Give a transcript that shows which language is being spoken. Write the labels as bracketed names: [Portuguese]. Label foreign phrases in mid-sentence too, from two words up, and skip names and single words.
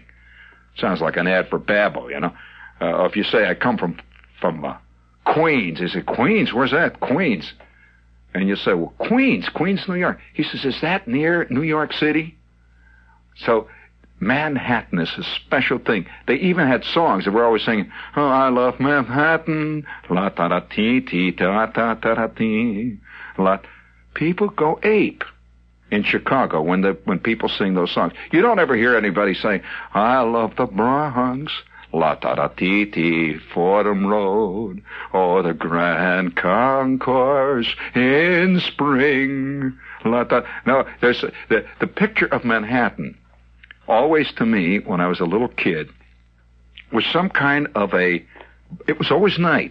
[English] Sounds like an ad for Babbo, Or if you say I come from Queens, he said, Queens, where's that? Queens. And you say, well, Queens, New York. He says, is that near New York City? So Manhattan is a special thing. They even had songs that were always singing, oh, I love Manhattan, la ta da ti ti ta ta ta ta ti. People go ape in Chicago when people sing those songs. You don't ever hear anybody say, I love the Bronx, la ta da ti ti, Fordham Road, or the Grand Concourse in spring. La ta. No, there's the picture of Manhattan. Always to me, when I was a little kid, was some kind of it was always night.